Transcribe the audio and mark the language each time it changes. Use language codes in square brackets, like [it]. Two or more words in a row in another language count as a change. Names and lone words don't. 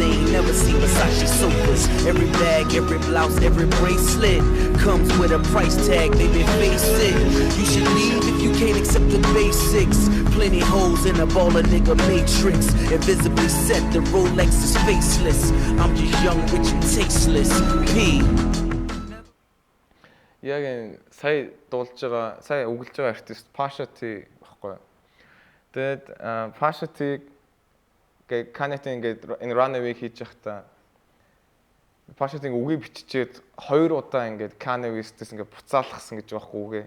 [en] They ain't never seen Versace sofas. Every bag, every blouse, every bracelet comes with a price tag. Baby, face it. You should leave if you can't accept the basics. Plenty holes in a baller nigga matrix. Invisibly set, the Rolex is faceless. I'm just young, rich and tasteless. P. [mn] Яг энэ сая дуулж байгаа, сая өгүүлж байгаа артист Pasha T баггүй. Тэгээд Pasha T гэ Kanye-тэй ингээд энэ Runaway хийж явахдаа Pasha T үгээ биччихээд 2 удаа ингээд Kanye West-с ингээд буцаалгасан гэж байгаа үгээ.